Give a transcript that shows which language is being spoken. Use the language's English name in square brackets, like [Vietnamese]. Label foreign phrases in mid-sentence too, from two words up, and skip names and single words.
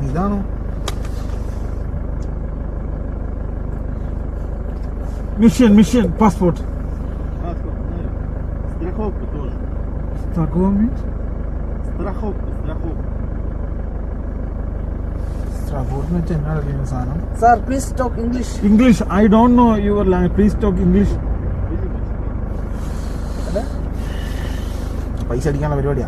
[Malayalam] ഇതാണോ [English] Mission, passport. [Russian] Страховка тоже. [Malayalam] Страховка? Страховка എന്ന് വെച്ചാൽ എന്നാ അറിയുന്ന സാധനം? [English] Sir, please talk English. English, I don't know your language. Please talk English. [Malayalam] പൈസ അടിക്കാനുള്ള പരിപാടിയാ.